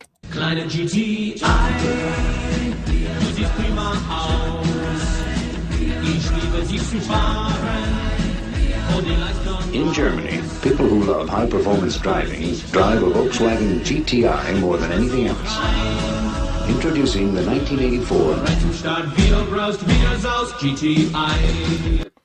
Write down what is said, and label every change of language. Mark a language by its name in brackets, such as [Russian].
[German] Kleine GTI, du siehst prima aus. Ich liebe sie zu fahren. Und die Leistung. [English] In Germany, people who love high-performance driving drive a Volkswagen GTI more than anything else. Introducing the 1984 [German] Rettungsstart, wieder braust, wieder saust, GTI.